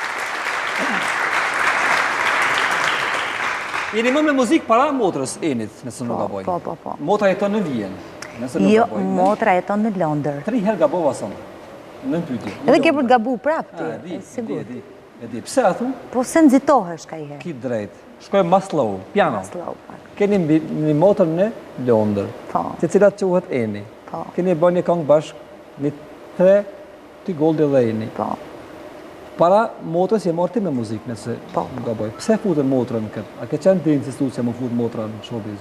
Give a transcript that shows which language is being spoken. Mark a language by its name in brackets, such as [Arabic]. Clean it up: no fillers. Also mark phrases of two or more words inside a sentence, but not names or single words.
[Albanian] Jeni më me muzikë para motrës Enit, nëse nuk gaboj. Po. Motra jeton në Vjen, nëse nuk Jo, gaboj. motra jeton në Londër. 3 herë gabova sonë, në pyetje. Edhe ke për të gabu prap ti, Sigur. E di. Pse a thu? Po se nxitohesh ka i herë. Ki drejt. Shkoj mas slow, piano. Slow pak. Keni një motrë në Londër, Po. të cilat quhet Eni. Po. Keni bërë një këngë bashkë, një 3, ti Goldi dhe Eni. Po. Para motrës je marrë ti me muzikë, nëse nuk gaboj. Pse futën motrën këtë? A ke qenë ti insistu që më futë motrën në showbiz?